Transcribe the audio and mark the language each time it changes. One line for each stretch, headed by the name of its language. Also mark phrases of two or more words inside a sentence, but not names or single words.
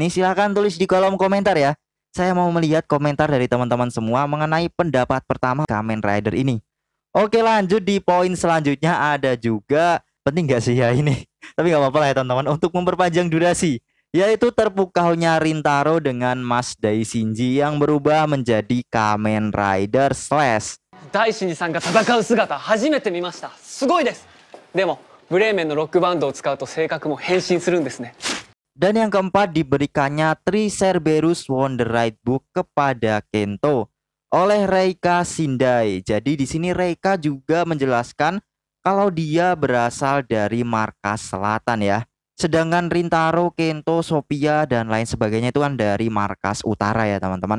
Indonesian: Silahkan tulis di kolom komentar ya. Saya mau melihat komentar dari teman-teman semua mengenai pendapat pertama Kamen Rider ini. Oke, lanjut di poin selanjutnya, ada juga penting gak sih ya ini? Tapi nggak apa-apa lah ya teman-teman, untuk memperpanjang durasi. yaitu terpukaunya Rintaro dengan Mas Daishinji yang berubah menjadi Kamen Rider Slash.
Japanese: 大臣さんが戦う姿初めて見ました。すごいです。でもブレーメンのロックバンドを使うと性格も変身するんですね。
Indonesian: Dan yang keempat diberikannya Tricerberus Wonder Ride Book kepada Kento oleh Reika Shindai. Jadi di sini Reika juga menjelaskan kalau dia berasal dari markas selatan ya. Sedangkan Rintaro, Kento, Sophia dan lain sebagainya itu kan dari markas utara ya teman-teman.